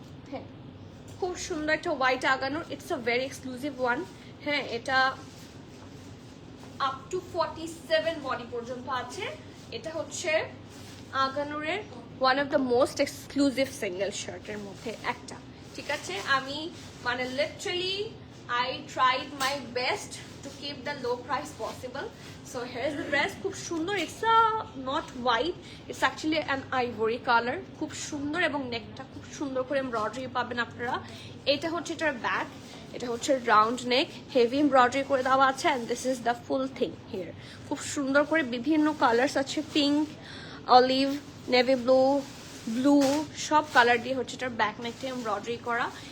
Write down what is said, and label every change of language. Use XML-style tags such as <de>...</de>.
<bn>হ্যাঁ, খুব সুন্দর একটা হোয়াইট আগানোর,</bn> <en>It's a very exclusive one.</en> <bn>হ্যাঁ, এটা আপ টু 47 বডি পর্যন্ত আছে। এটা হচ্ছে আগানোরের one of the most exclusive single শার্টের মধ্যে একটা, ঠিক আছে? আমি মানে literally</bn> <en>I tried my best to keep the low price possible. So here's the dress,</en> <bn>খুব সুন্দর।</bn> <en>It's a not white, it's actually an ivory color,</en> <bn>খুব সুন্দর এবং নেকটা খুব সুন্দর করে এমব্রয়ডারি পাবেন আপনারা। এটা হচ্ছে এটার ব্যাক, এটা হচ্ছে রাউন্ড নেক, হেভি এমব্রয়ডারি করে দেওয়া আছে</bn> <en>and this is the full thing here।</en> <bn>খুব সুন্দর করে বিভিন্ন কালার্স আছে, pink, olive, navy blue, blue, সব কালার দিয়ে হচ্ছে এটার ব্যাক নেকটা এমব্রয়ডারি করা।</bn>